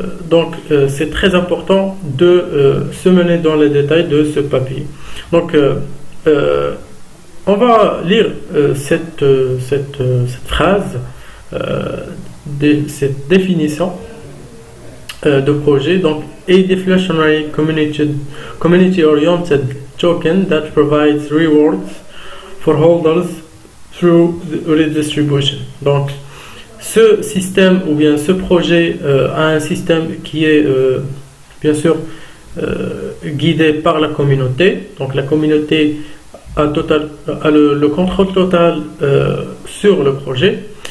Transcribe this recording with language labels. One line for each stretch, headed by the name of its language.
French: Donc c'est très important de se mener dans les détails de ce papier. Donc on va lire cette phrase, cette définition de projet. Donc
English: a deflationary community-oriented token that provides rewards for holders through the redistribution.
French: Donc ce système ou bien ce projet a un système qui est bien sûr guidé par la communauté. Donc la communauté a le contrôle total sur le projet.